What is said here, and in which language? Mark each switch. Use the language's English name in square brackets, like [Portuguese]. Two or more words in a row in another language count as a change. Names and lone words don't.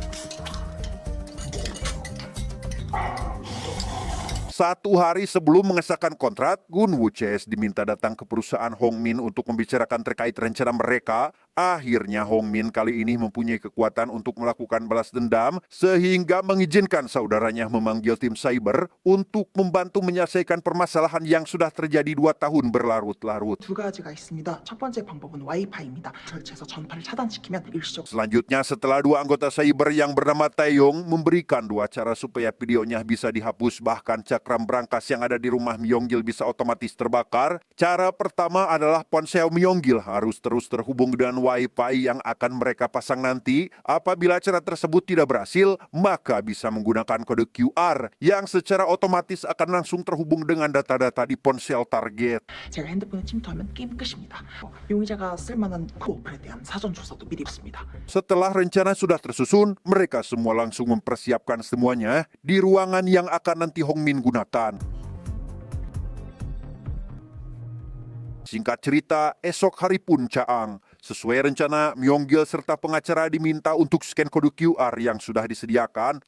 [Indonesian] Satu hari sebelum mengesahkan kontrak, Gun Woo CS diminta datang ke perusahaan Hong Min untuk membicarakan terkait rencana mereka. Akhirnya Hong Min kali ini mempunyai kekuatan untuk melakukan balas dendam sehingga mengizinkan saudaranya memanggil tim cyber untuk membantu menyelesaikan permasalahan yang sudah terjadi 2 tahun berlarut-larut. [Korean] 두 가지가 있습니다. 첫 번째 방법은 와이파이입니다. 설치해서 전파를 차단시키면 일시적. [Indonesian] Selanjutnya, setelah 2 anggota cyber yang bernama Taeyong memberikan 2 cara supaya videonya bisa dihapus, bahkan cakram brankas yang ada di rumah Myong-gil bisa otomatis terbakar. Cara pertama adalah ponsel Myong-gil harus terus terhubung dengan Wi-Fi yang akan mereka pasang nanti. Apabila cara tersebut tidak berhasil, maka bisa menggunakan kode QR yang secara otomatis akan langsung terhubung dengan data-data di ponsel target. [Korean] 제가 핸드폰에 침투하면 게임 끝입니다. 용의자가 쓸만한 어플에 대한 사전 조사도 미리 했습니다. [Indonesian] Setelah rencana sudah tersusun, mereka semua langsung mempersiapkan semuanya di ruangan yang akan nanti Hong Min gunakan. Singkat cerita, esok hari pun caang. Sesuai rencana, Myong-gil serta pengacara diminta untuk scan kode QR yang sudah disediakan.